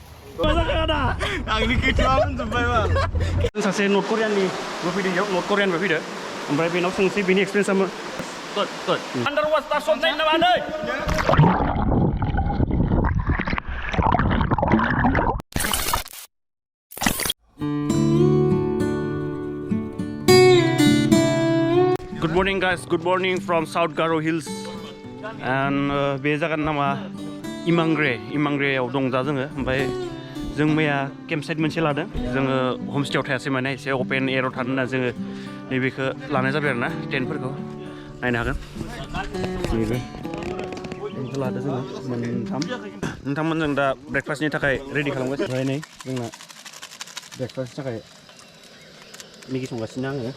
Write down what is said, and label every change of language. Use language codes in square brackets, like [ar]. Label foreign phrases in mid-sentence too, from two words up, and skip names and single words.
[brx] आंनि गोथौआ मोनजोब्बाय मा सासे नर्थ करियाननि फैदों इयाव नर्थ करियानबो फैदो ओमफ्राय बेनाव सोंसै बेनि एक्सपिरियेन्सआ मा [en] under water shot [brx] नायनो नामा नै [en] Good morning guys, good morning from South Garo Hills and [brx] बे जायगानि नामा इमांग्रेयाव दं दा जोङो ओमफ्राय जों मैया [en] camp site [brx] मोनसे लादों जोङो हमस्टेयाव थायासै माने एसे [en] open areaao [brx] थानो होनना जोङो नैबेखौ लानाय जाबाय आरोना टेन्टफोरखौ नायनो हागोन नैबे टेन्टखौ लादों जोङो मोनथाम नोंथांमोनजों दा ब्रेकफास्टनि थाखाय रेडि खालामगासिनो ओमफ्राय नै जोंना ब्रेकफास्टनि थाखाय मेगि संगासिनो आङो